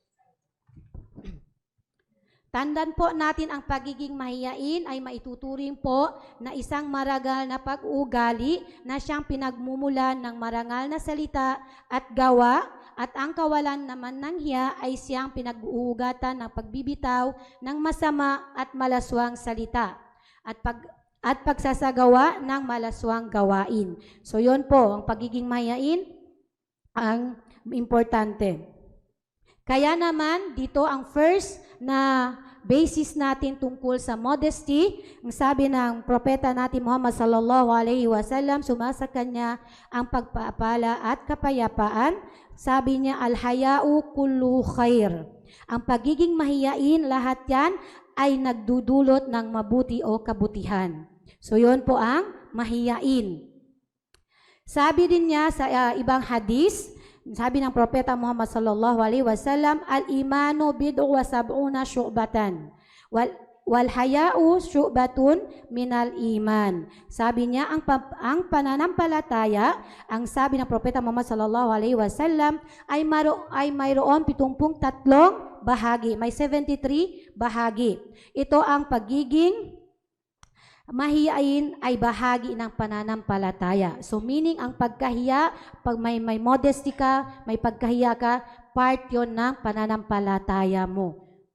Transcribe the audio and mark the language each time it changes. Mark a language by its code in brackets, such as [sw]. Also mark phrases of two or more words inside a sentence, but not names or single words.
[tl] Tandaan po natin ang pagiging mahiyain ay maituturing po na isang marangal na pag-uugali na siyang pinagmumulan ng marangal na salita at gawa, at ang kawalan naman ng hiya ay siyang pinag-uugatan ng pagbibitaw ng masama at malaswang salita at pagsasagawa ng malaswang gawain. So yun po, ang pagiging mahiyain ang importante. Kaya naman, dito ang first na basis natin tungkol sa modesty, ang sabi ng propeta natin Muhammad [ar] صلى الله عليه وسلم, [tl] sumasa kanya ang pagpapala at kapayapaan. Sabi niya, [ar] الحياء كله خير. [tl] Ang pagiging mahiyain, lahat yan ay nagdudulot ng mabuti o kabutihan. So yun po ang mahiyain. Sabi din niya sa ibang hadis, sabi ng propeta Muhammad [ar] صلى الله عليه وسلم, الإيمان بضع وسبعون شعبة والحياء شعبة من الإيمان. [tl] Sabi niya, ang pananampalataya, ang sabi ng propeta Muhammad [ar] صلى الله عليه وسلم, [tl] ay mayroon 73 bahagi, may 73 bahagi. Ito ang pagiging mahiyain ay bahagi ng pananampalataya. So meaning ang pagkahiya, pag may modesty ka, may pagkahiya ka, part yon ng pananampalataya mo.